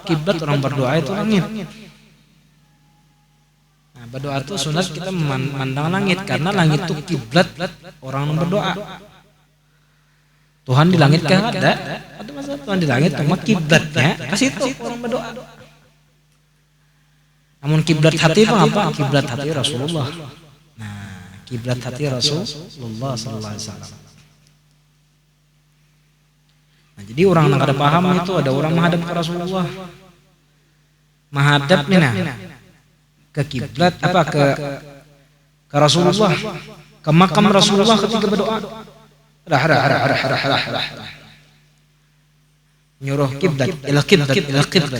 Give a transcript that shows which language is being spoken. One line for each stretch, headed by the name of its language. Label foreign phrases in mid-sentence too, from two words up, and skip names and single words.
Banjar: Kiblat orang berdoa itu langit. Nah, berdoa itu sunat kita memandang langit karena langit itu kiblat orang berdoa. Tuhan di langit kan ada masalah Tuhan di langit cuma kiblatnya pas itu orang berdoa. Namun kiblat hati itu apa? Kiblat hati Rasulullah. Nah, kiblat hati Rasulullah
Arabic: صلى الله عليه وسلم.
Banjar: Nah, jadi orang yang ada paham itu ada orang menghadap ke Rasulullah. Menghadap nih nah ke kiblat apa ke Rasulullah, ke makam Rasulullah ketika berdoa. Nyuruh kiblat ila kiblat.